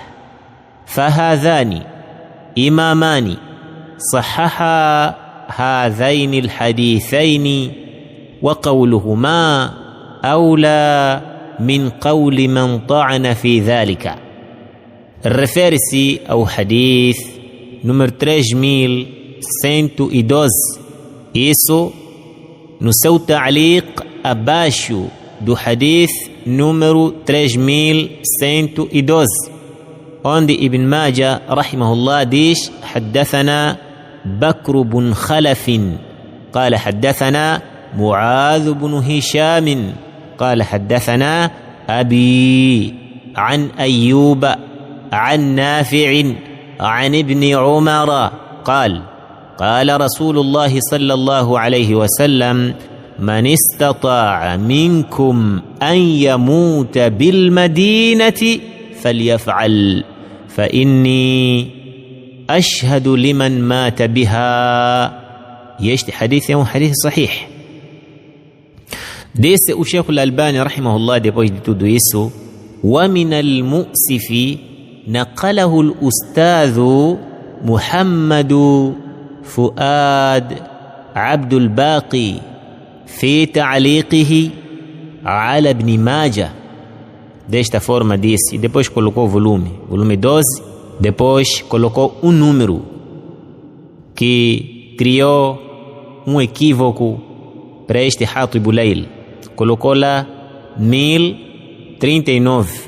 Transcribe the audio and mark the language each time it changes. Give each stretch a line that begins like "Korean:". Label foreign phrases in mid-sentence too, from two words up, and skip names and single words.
Arabic: فهذان إمامان صححا هذين الحديثين، وقولهما أولى من قول من طعن في ذلك. الرفارسي أو حديث número 3112.
Portuguese: Isso no seu ta'liq abaixo do hadith número 3112, onde Ibn Majah rahimahullah
Arabic: diz: حدثنا بكر بن خلف قال حدثنا معاذ بن هشام قال حدثنا أبي عن أيوب عن نافع عن ابن عمر قال قال رسول الله صلى الله عليه وسلم من استطاع منكم أن يموت بالمدينة فليفعل فإني أشهد لمن مات بها.
Portuguese: Este hadith é um
Arabic: حديث صحيح.
Portuguese: Disse o Sheikh Al-Albani rahimahullah, depois de tudo isso:
Arabic: وَمِنَ الْمُؤْسِفِ نقله الأستاذ محمد فؤاد عبد الباقي في تعليقه على ابن ماجه.
Portuguese: Desta forma disse, e depois colocou o volume 12, depois colocou um número que criou um equívoco para este Hatib Ulail. Colocou lá 1039.